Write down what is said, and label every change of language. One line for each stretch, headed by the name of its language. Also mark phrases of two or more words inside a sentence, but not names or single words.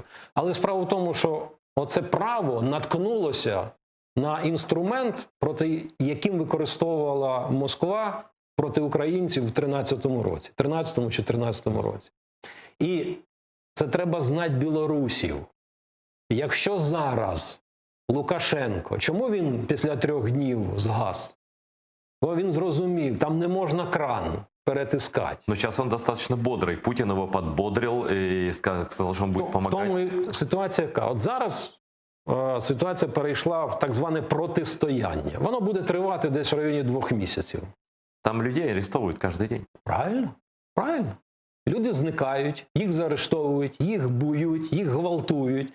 Ukrainian: Але справа в тому, що оце право наткнулося на інструмент, проти яким використовувала Москва проти українців в 13-му році, 13-му чи 14-му році. І це треба знати білорусів. Якщо зараз Лукашенко, чому він після 3 днів згас? Бо він зрозумів, там не можна кран перетискати.
Russian: Но сейчас он достаточно бодрый. Путин его подбодрил и сказал, что он будет помогать.
Ukrainian: В тому і ситуація яка? От зараз ситуація перейшла в так зване протистояння. Воно буде тривати десь в районі 2 місяців.
Russian: Там людей арестовывают каждый день. Правильно? Правильно.
Ukrainian: Люди зникають, їх заарештовують, їх бують, їх гвалтують.